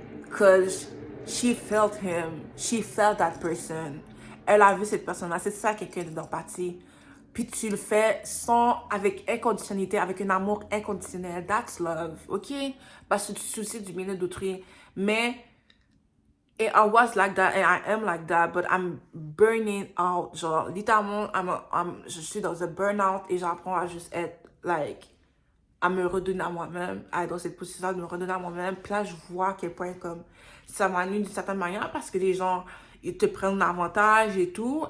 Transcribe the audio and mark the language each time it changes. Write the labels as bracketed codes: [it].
[en] Cause she felt him. She felt that person. [fr] Elle a vu cette personne-là. C'est ça, quelqu'un d'empathie. Puis tu le fais avec inconditionnalité, avec un amour inconditionnel. [en] That's love, ok? [fr] Parce que tu te soucies du bien-être d'autrui. Mais [en] And I was like that, and I am like that, but I'm burning out. [fr] Genre, littéralement, je suis dans un burn-out et j'apprends à juste être, like, à me redonner à moi-même, à être dans cette position de me redonner à moi-même. Puis là, je vois à quel point, comme, ça m'ennuie d'une certaine manière parce que les gens, ils te prennent l'avantage et tout.